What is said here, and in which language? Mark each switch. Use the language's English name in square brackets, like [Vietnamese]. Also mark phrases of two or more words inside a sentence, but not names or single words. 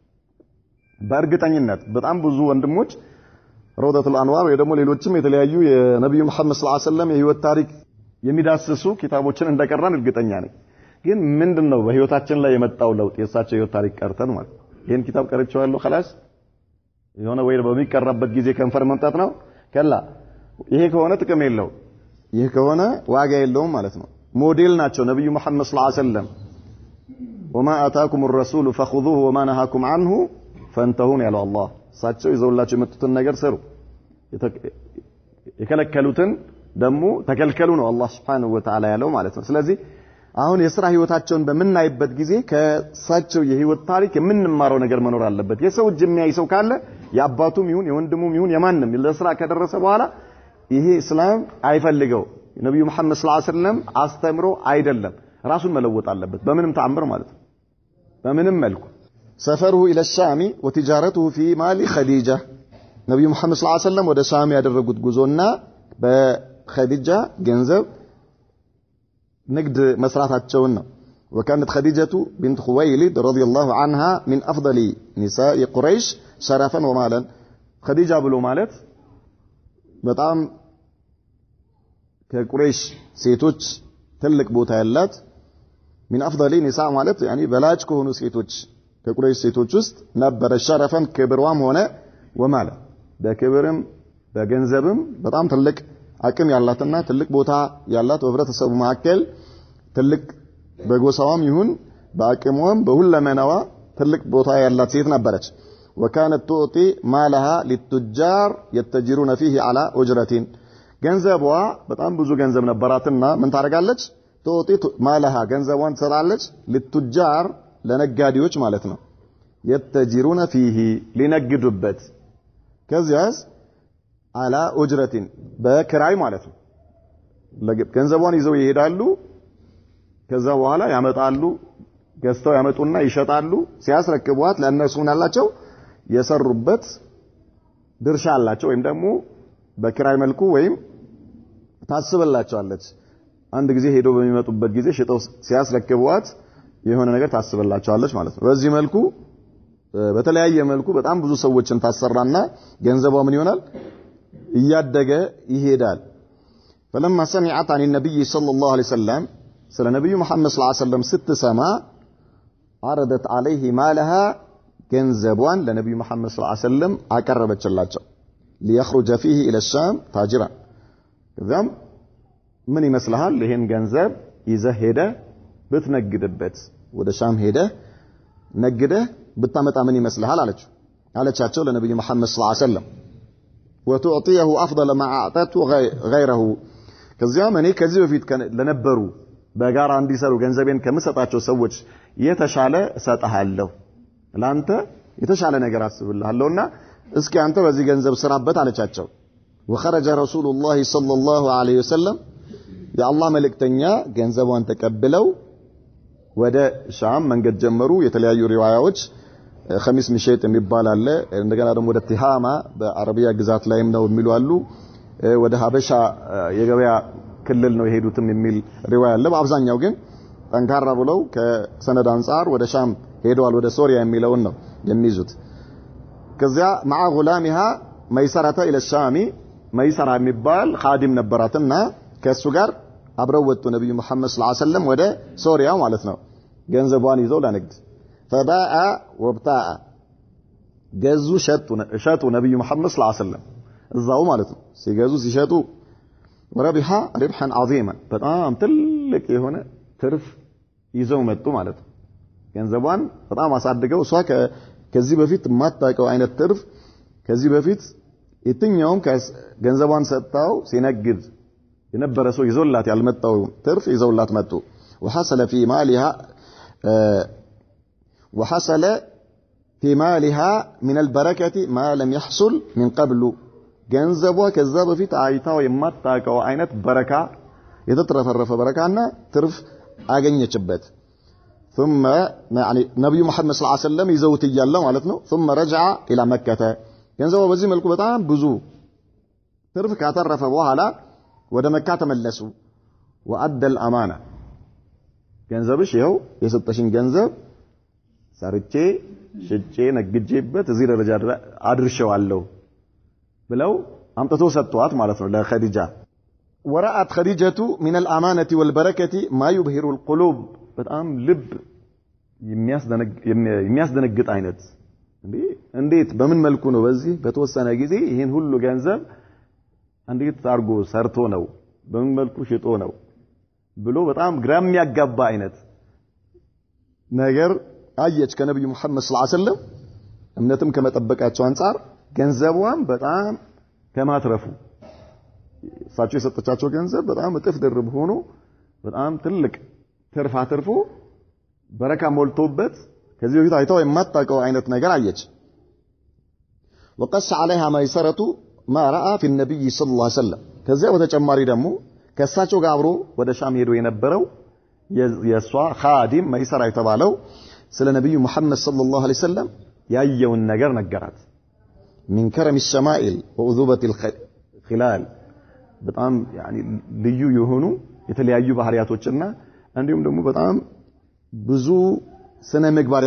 [Amharic] በእርግጠኝነት በጣም ብዙ ወንድሞች ረውደቱል አንዋር ወይ ደግሞ ሌሎችም የተለያዩ የነብዩ መሐመድ [Arabic] صلى الله عليه وسلم [Amharic] የህይወት ታሪክ የሚዳስሱ ኪታቦችን እንደቀራን እርግጠኛ ነኝ። ግን ምንድነው በህይወታችን ላይ የመጣው ለውጥ? የሳቸው ህይወት ታሪክ ቀርተን ማለት ይሄን ኪታብ ቀርጬዋለሁ خلاص የሆነ ወይ በሚቀርብበት ጊዜ ከንፈር መምጣት ነው ከላ ይሄ ከሆነ ጥቅም የለው፣ ይሄ ከሆነ ዋጋ የለውም ማለት ነው። ሞዴል ናቸው ነብዩ መሐመድ [Arabic] صلى الله عليه وسلم وما آتاكم الرسول فخذوه وما نهاكم عنه فانتهوا [Amharic] ያለው አላህ እሳቸው ይዘውላችሁ የመጡትን ነገር ሰሩ የከለከሉትን ደግሞ ተከልከሉ ነው አላህ [Arabic] سبحانه وتعالى [Amharic] ያለው ማለት ነው ስለዚህ አሁን የሥራ ህይወታቸውን በመናይበት ጊዜ ከሳቸው የህይወት ታሪክ የምንማረው ነገር መኖር አለበት የሰው እጅ የሚያይ ሰው ካለ ያባቱም ይሁን የወንድሙም ይሁን የማንንም ለሥራ ከደረሰ በኋላ ይሄ እስላም አይፈልገው ነብዩ መሐመድ [Arabic] صلى الله عليه وسلم [Amharic] አስተምሮ አይደለም ራሱን መለወጥ አለበት በምንም ተአምር ማለት ነው በምንም መልኩ [Arabic] سفره إلى الشام وتجارته في مال خديجة [Amharic] ነብዩ መሐመድ [Arabic] صلى الله عليه وسلم [Amharic] ወደ ሻም ያደረጉት ጉዞና በኸዲጃ ገንዘብ ንግድ መስራታቸውን ነው [Arabic] وكانت خديجة بنت خويلد رضي الله عنها من أفضل نساء قريش شرفا ومالا [Amharic] خديجة ብሎ ማለት በጣም ከቁረይሽ ሴቶች ትልቅ ቦታ ያላት [Arabic] من أفضل نساء [Amharic] ማለት يعني በላጭ ከሆኑ ሴቶች ከቁረይሽ ሴቶች ውስጥ ነበረ ሸረፈን ክብሯም ሆነ ወማላ በክብርም በገንዘብም በጣም ትልቅ አቅም ያላትና ትልቅ ቦታ ያላት በህብረተሰቡ መካከል ትልቅ በጎሳዋም ይሁን በአቅሟም በሁለመናዋ ትልቅ ቦታ ያላት ሴት ነበረች [Arabic] وكانت تعطي مالها للتجار يتجرون فيه على أجرة [Amharic] ገንዘቧ በጣም ብዙ ገንዘብ ነበራትና ምን ታደርጋለች [Arabic] تعطي مالها [Amharic] ገንዘቧን ትሰጣለች للتجار ለነጋዴዎች ማለት ነው [Arabic] يتجرون فيه [Amharic] ሊነግዱበት ከዚያስ [Arabic] على أجرة [Amharic] በክራይ ማለት ነው ገንዘቧን ይዘው ይሄዳሉ ከዛ በኋላ ያመጣሉ ገዝተው ያመጡና ይሸጣሉ ሲያስረክቧት ለእነሱ ምናላቸው የሰሩበት ድርሻ አላቸው ወይም ደግሞ በክራይ መልኩ ወይም ታስበላቸዋለች አንድ ጊዜ ሄዶ በሚመጡበት ጊዜ ሽጠው ሲያስረክቧት የሆነ ነገር ታስበላቸዋለች ማለት ነው በዚህ መልኩ በተለያየ መልኩ በጣም ብዙ ሰዎችን ታሰራና ገንዘቧ ምን ይሆናል እያደገ ይሄዳል [Arabic] فلما سمعت عن النبي صلى الله عليه وسلم [Amharic] سለ ነብዩ መሐመድ [Arabic] صلى الله عليه وسلم [Amharic] ስትሰማ [Arabic] عرضت عليه مالها [Amharic] ገንዘቧን ለነብዩ መሐመድ [Arabic] صلى الله عليه وسلم [Amharic] አቀረበችላቸው [Arabic] ليخرج فيه الى الشام تاجرا [Amharic] ከዛም ምን ይመስልሃል ይሄን ገንዘብ ይዘህ ሄደ ብትነግድበት ወደ ሻም ሄደ ነግደ ብታመጣ ምን ይመስልሃል አለቻቸው ለነብዩ መሐመድ [Arabic] صلى الله عليه وسلم وتعطيه افضل ما اعطته [Amharic] غيره ከዚያም እኔ ከዚህ በፊት ለነበሩ በጋራ እንዲሰሩ ገንዘቤን ከመሰጣቸው ሰዎች የተሻለ እሰጣለሁ ላንተ የተሻለ ነገር አስብልሃለሁና እስኪ አንተ በዚህ ገንዘብ ስራበት አለቻቸው [Arabic] وخرج رسول الله صلى الله عليه وسلم يا الله [Amharic] መልእክተኛ ገንዘቧን ተቀብለው ወደ ሻም መንገድ ጀመሩ የተለያዩ ሪዋያዎች [Arabic] خميس مشيت [Amharic] የሚባል አለ እንደገና ደግሞ ወደ ቲሃማ በአረቢያ ግዛት ላይም ነው የሚሉ አሉ ወደ ሀበሻ የገበያ ክልል ነው የሄዱትም የሚል ሪዋያ አለ በአብዛኛው ግን ጠንካራ ብለው ከሰነድ አንፃር ወደ ሻም ሄደዋል ወደ ሶሪያ የሚለውን ነው የሚይዙት ከዚያ [Arabic] مع غلامها ميسرة الى الشام [Amharic] መይሰራ የሚባል ኻዲም ነበራትና ከሱ ጋር አብረው ወጡ ነብዩ መሐመድ [Arabic] صلى الله عليه وسلم [Amharic] ወደ ሶሪያ ማለት ነው ገንዘቧን ይዘው ለንግድ [Arabic] فباء وابتاء [Amharic] ገዙ ሸጡ ነብዩ መሐመድ [Arabic] صلى الله عليه وسلم [Amharic] እዛው ማለት ነው ሲገዙ ሲሸጡ [Arabic] وربح ربحا عظيما [Amharic] በጣም ትልቅ የሆነ ትርፍ ይዘው መጡ ማለት ነው ገንዘቧን በጣም አሳድገው እሷ ከዚህ በፊት ማታቀው አይነት ትርፍ ከዚህ በፊት የትኛውም ገንዘቧን ሰጣው ሲነግድ የነበረ ሰው ይዞላት ያልመጣው ትርፍ ይዘውላት መጡ [Arabic] وحصل في مالها من البركة ما لم يحصل من قبل [Amharic] ገንዘቧ ከዛ በፊት አይታው የማታቀው አይነት በረካ የተትረፈረፈ በረካና ትርፍ አገኘችበት [Arabic] ثم يعني [Amharic] ነብዩ መሐመድ [Arabic] صلى الله عليه وسلم [Amharic] ይዘውት ይያለ ማለት ነው [Arabic] ثم رجع الى مكة [Amharic] ገንዘቧ በዚህ መልኩ በጣም ብዙ ትርፍ ካተረፈ በኋላ ወደ መካ ተመለሱ [Arabic] وأدى الأمانة [Amharic] ገንዘብሽ ይኸው የሰጠሽን ገንዘብ ሰርቼ ሽጬ ነግጄበት እዚህ ደረጃ አድርሼዋለሁ ብለው አምጥተው ሰጥቷት ማለት ነው ለኸዲጃ [Arabic] ورأت خديجة من الأمانة والبركة ما يبهر القلوب [Amharic] በጣም ልብ የሚያስደነግጥ አይነት እንዴት በምን መልኩ ነው በዚህ በተወሰነ ጊዜ ይሄን ሁሉ ገንዘብ እንዴት አርጎ ሰርቶ ነው በምን መልኩ ሽጦ ነው ብሎ በጣም ግራ የሚያጋባ አይነት ነገር አየች ከነብዩ መሐመድ [Arabic] صلى الله عليه وسلم [Amharic] እምነትም ከመጠበቃቸው አንፃር ገንዘቧን በጣም ከማትረፉ እሳቸው የሰጠቻቸው ገንዘብ በጣም እጥፍ ድርብ ሆኖ በጣም ትልቅ ትርፍ አትርፎ በረካ ሞልቶበት ከዚህ በፊት አይተው የማታውቀው አይነት ነገር አየች [Arabic] وقص عليها ميسرة ما رأى في النبي صلى الله عليه وسلم [Amharic] ከዚያ በተጨማሪ ደግሞ ከእሳቸው ጋር አብሮ ወደ ሻም ሄዶ የነበረው የሷ ኻዲም መይሰራ የተባለው ስለ ነብዩ መሐመድ [Arabic] صلى الله عليه وسلم [Amharic] ያየውን ነገር ነገራት [Arabic] من كرم الشمائل وعذوبة الخلال [Amharic] በጣም يعني ልዩ የሆኑ የተለያዩ ባህሪያቶችና እንዲሁም ደግሞ በጣም ብዙ ስነ ምግባር